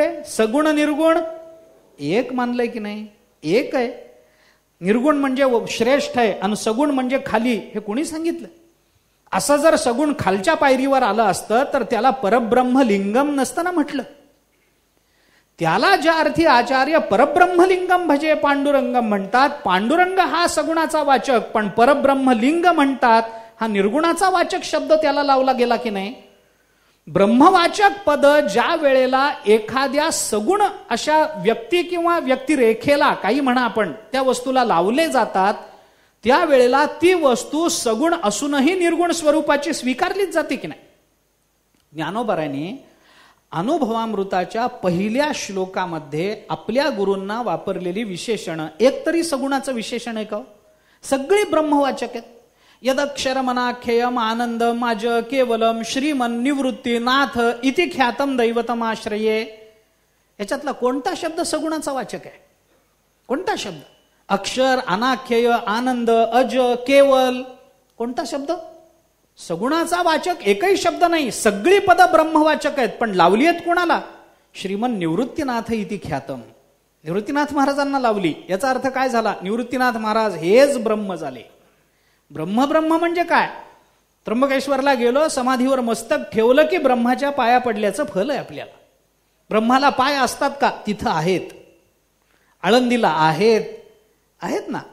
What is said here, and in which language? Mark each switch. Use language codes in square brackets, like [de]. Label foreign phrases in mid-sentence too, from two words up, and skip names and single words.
[mr] सगुण निर्गुण एक मानलंय की नाही? एक आहे. निर्गुण म्हणजे श्रेष्ठ आहे आणि सगुण म्हणजे खाली, हे कोणी सांगितलं? असं जर सगुण खालच्या पायरीवर आलं असतं तर त्याला परब्रह्मलिंगम नसतं ना म्हटलं. त्याला ज्या अर्थी आचार्य [sa] परब्रह्मलिंगम भजे पांडुरंगम [mr] म्हणतात, पांडुरंग हा सगुणाचा वाचक, पण परब्रह्मलिंग म्हणतात हा निर्गुणाचा वाचक शब्द त्याला लावला गेला की नाही? ब्रह्मवाचक पद ज्या वेळेला एखाद्या सगुण अशा व्यक्ती किंवा व्यक्तिरेखेला, काही म्हणा आपण, त्या वस्तूला लावले जातात, त्यावेळेला ती वस्तू सगुण असूनही निर्गुण स्वरूपाची स्वीकारलीच जाते की नाही? ज्ञानोबारांनी अनुभवामृताच्या पहिल्या श्लोकामध्ये आपल्या गुरूंना वापरलेली विशेषणं एकतरी सगुणाचं विशेषण आहे का? सगळी ब्रह्मवाचक आहेत. [sa] यदक्षरमनाख्ययम आनंदम अज केवलम श्रीमन निवृत्ती नाथ इति ख्यातम दैवतम आश्रये. [mr] याच्यातला कोणता शब्द सगुणाचा वाचक आहे? कोणता शब्द? अक्षर, अनाख्यय, आनंद, अज, केवल, कोणता शब्द? सगुणाचा वाचक एकही शब्द नाही. सगळी पद ब्रह्मवाचक आहेत, पण लावली आहेत कोणाला? [sa] श्रीमन निवृत्तीनाथ इति ख्यातम. [mr] निवृत्तीनाथ महाराजांना लावली. याचा अर्थ काय झाला? निवृत्तीनाथ महाराज हेच ब्रह्म झाले. ब्रह्म ब्रह्म म्हणजे काय? त्र्यंबकेश्वरला गेलो, समाधीवर मस्तक ठेवलं की ब्रह्माच्या पाया पडल्याचं फल आहे आपल्याला. ब्रह्माला पाय असतात का? तिथं आहेत. आळंदीला आहेत ना.